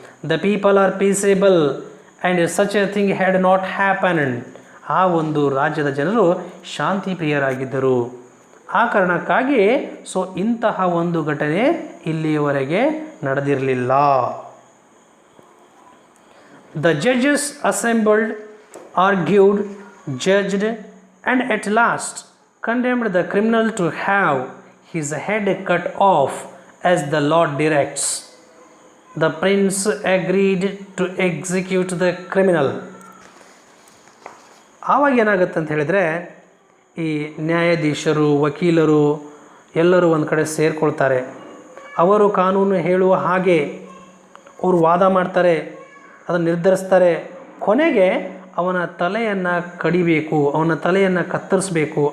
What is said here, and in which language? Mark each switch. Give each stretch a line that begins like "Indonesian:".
English: The people are peaceable and such a thing had not happened.
Kannada: ಆ ಒಂದು ರಾಜ್ಯದ ಜನರು ಶಾಂತಿ ಪ್ರಿಯರಾಗಿದ್ದರು. ಆ ಕಾರಣಕ್ಕಾಗಿ ಇಂತಹ ಒಂದು ಘಟನೆ ಇಲ್ಲಿಯವರೆಗೆ ನಡೆದಿರಲಿಲ್ಲ.
English: The judges assembled, argued, judged and at last condemned the criminal to have his head cut off as the law directs. The prince agreed to execute the criminal.
Kannada: ಆವಾಗ ಏನಾಗುತ್ತೆ ಅಂತ ಹೇಳಿದರೆ, ಈ ನ್ಯಾಯಾಧೀಶರು, ವಕೀಲರು ಎಲ್ಲರೂ ಒಂದು ಕಡೆ ಸೇರಿಕೊಳ್ತಾರೆ. ಅವರು ಕಾನೂನು ಹೇಳುವ ಹಾಗೆ ಅವರು ವಾದ ಮಾಡ್ತಾರೆ, ಅದನ್ನು ನಿರ್ಧರಿಸ್ತಾರೆ. ಕೊನೆಗೆ ಅವನ ತಲೆಯನ್ನು ಕಡಿಬೇಕು, ಅವನ ತಲೆಯನ್ನು ಕತ್ತರಿಸಬೇಕು.